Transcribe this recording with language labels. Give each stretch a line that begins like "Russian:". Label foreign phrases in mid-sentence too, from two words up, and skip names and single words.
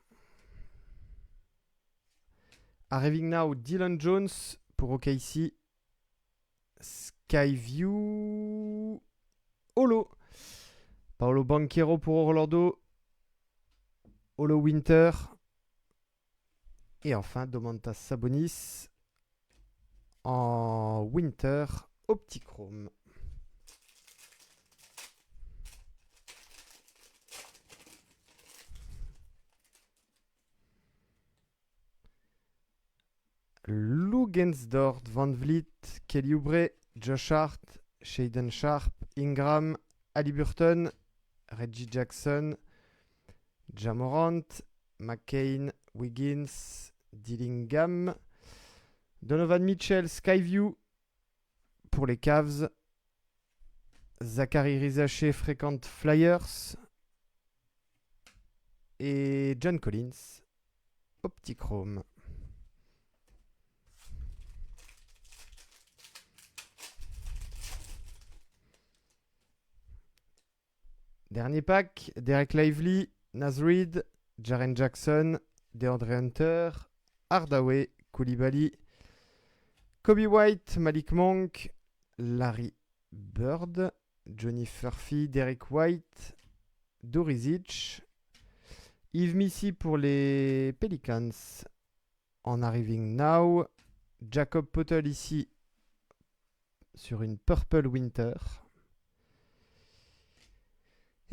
French: Arriving Now, Dylan Jones pour OKC, Skyview, Holo, Paolo Banchero pour Orlando, Holo Winter, et enfin Domantas Sabonis en Winter Optichrome. Lugensdort, Van Vliet, Kelly Oubre, Josh Hart, Shaden Sharp, Ingram, Haliburton, Reggie Jackson, Ja Morant, McCain, Wiggins, Dillingham, Donovan Mitchell, Skyview pour les Cavs, Zachary Rizaché, Frequent Flyers et John Collins, Optichrome. Dernier pack, Derek Lively, Naz Reid, Jaren Jackson, DeAndre Hunter, Hardaway, Koulibaly, Kobe White, Malik Monk, Larry Bird, Johnny Murphy, Derek White, Dorizic, Yves Missy pour les Pelicans en Arriving Now, Jacob Poeltl ici sur une Purple Winter.